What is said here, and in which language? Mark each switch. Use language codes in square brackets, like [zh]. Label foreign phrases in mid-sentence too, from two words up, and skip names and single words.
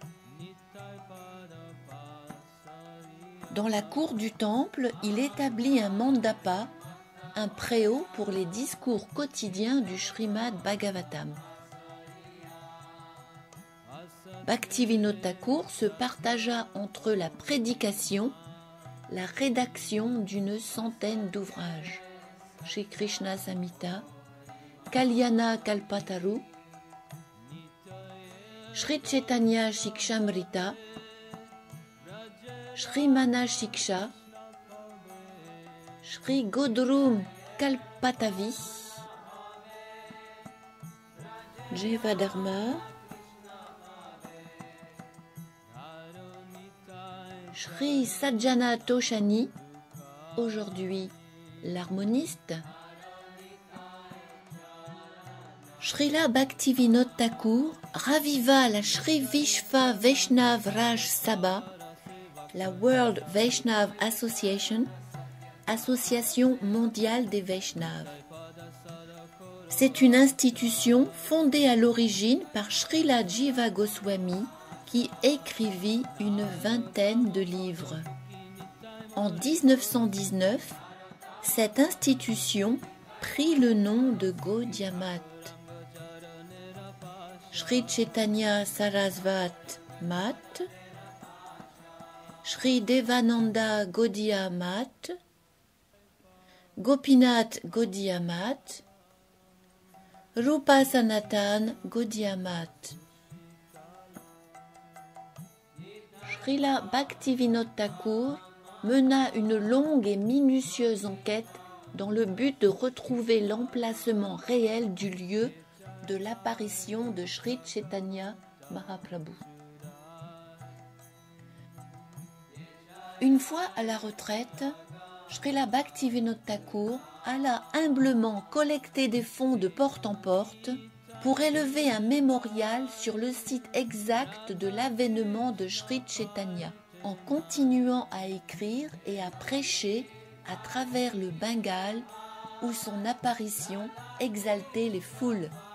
[fr] Dans la cour du temple, il établit un mandapa, un préau pour les discours quotidiens du Srimad Bhagavatam. Bhaktivinoda Thakur se partagea entre la prédication, la rédaction d'une centaine d'ouvrages. Shri Krishna Samhita, Kalyana Kalpataru, Shri Chaitanya Shikshamrita, Shri Mana Shiksha, Shri Godrum Kalpatavi, Jevadharma, Shri Sajjana Toshani, aujourd'hui l'harmoniste. Srila Bhaktivinoda Thakur raviva la Sri Vishva Vaishnav Raj Sabha, la World Vaishnav Association, Association mondiale des Vaishnavas. C'est une institution fondée à l'origine par Srila Jiva Goswami qui écrivit une vingtaine de livres. En 1919, cette institution prit le nom de Gaudiya Math. Sri Chaitanya Sarasvat Math, Sri Devananda Gaudiya Math, Gopinath Gaudiya Math, Rupa Sanatan Gaudiya Math. Srila Bhaktivinoda Thakur mena une longue et minutieuse enquête dans le but de retrouver l'emplacement réel du lieu de l'apparition de Sri Chaitanya Mahaprabhu. Une fois à la retraite, Srila Bhaktivinoda Thakur alla humblement collecter des fonds de porte en porte pour élever un mémorial sur le site exact de l'avènement de Sri Chaitanya, en continuant à écrire et à prêcher à travers le Bengale où son apparition exaltait les foules.